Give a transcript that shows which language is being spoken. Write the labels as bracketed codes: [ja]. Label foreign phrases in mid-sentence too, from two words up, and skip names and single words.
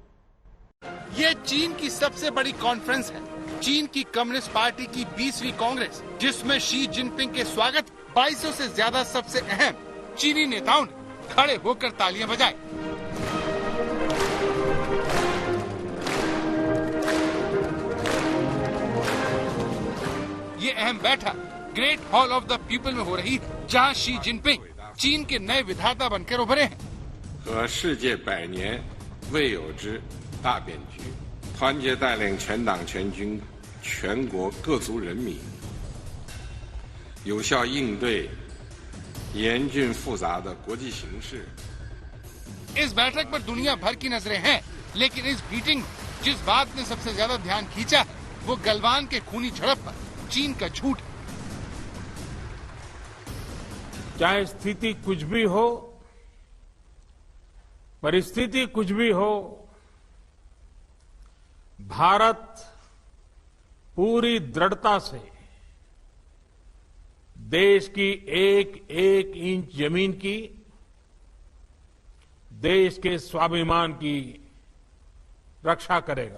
[hi] ये चीन की सबसे बड़ी कॉन्फ्रेंस है, चीन की कम्युनिस्ट पार्टी की 20वीं कांग्रेस, जिसमें शी जिनपिंग के स्वागत 2200 से ज्यादा सबसे अहम चीनी नेताओं ने खड़े होकर तालियां बजाई। ये अहम बैठक ग्रेट हॉल ऑफ द पीपल में हो रही है, जहां शी जिनपिंग चीन के नए विधाता बनकर उभरे हैं। [zh] 和世界100年未有之大变局，团结带领全党全军全国各族人民，有效应对严峻复杂的国际形势。 [hi] इस बैठक पर दुनिया भर की नजरें हैं, लेकिन इस मीटिंग में जिस बात ने सबसे ज्यादा ध्यान खींचा है, वो गलवान के खूनी झड़प पर चीन का झूठ है। चाहे स्थिति कुछ भी हो, परिस्थिति कुछ भी हो, भारत पूरी दृढ़ता से देश की एक एक इंच जमीन की, देश के स्वाभिमान की रक्षा करेगा।